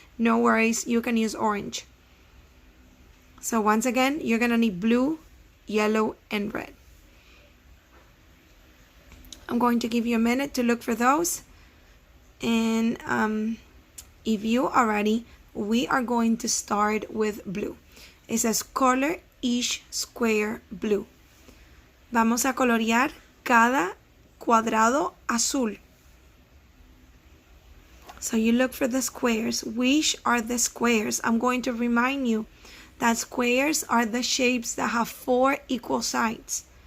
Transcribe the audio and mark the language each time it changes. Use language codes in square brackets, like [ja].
[en] No worries, you can use orange. So once again, you're going to need blue, yellow, and red. I'm going to give you a minute to look for those. And if you are ready, we are going to start with blue. It says color each square blue. [es] Vamos a colorear cada cuadrado azul. [en] So you look for the squares. Which are the squares? I'm going to remind you that squares are the shapes that have 4 equal sides.